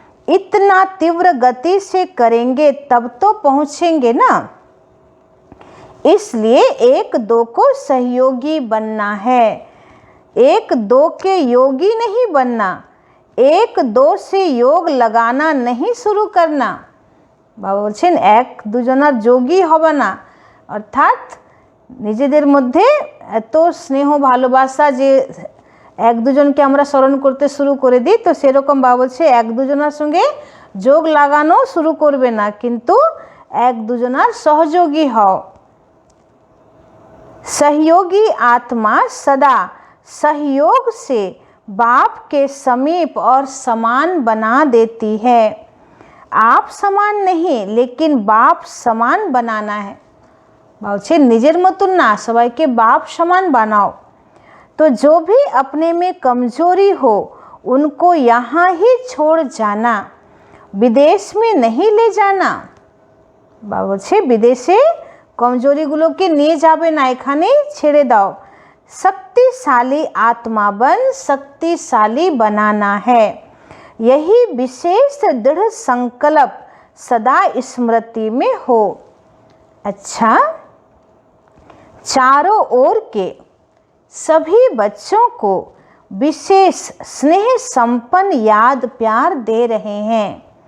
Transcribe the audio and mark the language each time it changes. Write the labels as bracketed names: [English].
[Hindi] इतना तीव्र गति से करेंगे तब तो पहुँचेंगे ना, इसलिए 1-2 को सहयोगी बनना है, 1-2 के योगी नहीं बनना, 1-2 से योग लगाना नहीं शुरू करना। [Bangla] बाबा बोलছেন 1-2 জনের যোগী হবে না, অর্থাৎ নিজেদের মধ্যে এত স্নেহ ভালোবাসা যে 1-2 জনকে আমরা স্মরণ করতে শুরু করে দিই, তো সেরকম বাবা বলছে 1-2 জনের সঙ্গে যোগ লাগানো শুরু করবে না, কিন্তু 1-2 জনের সহযোগী হও। [Hindi] सहयोगी आत्मा सदा सहयोग से बाप के समीप और समान बना देती है। आप समान नहीं लेकिन बाप समान बनाना है। [Bangla] বলছে নিজের মতন না, সবাইকে [Hindi] बाप समान बनाओ। तो जो भी अपने में कमजोरी हो उनको यहाँ ही छोड़ जाना, विदेश में नहीं ले जाना। [Bangla] বলছে বিদেশে কমজোরিগুলোকে নিয়ে যাবে না, এখানেই ছেড়ে দাও। [Hindi] शक्तिशाली आत्मा बन शक्तिशाली बनाना है, यही विशेष दृढ़ संकल्प सदा स्मृति में हो। अच्छा, चारों ओर के सभी बच्चों को विशेष स्नेह संपन्न याद प्यार दे रहे हैं।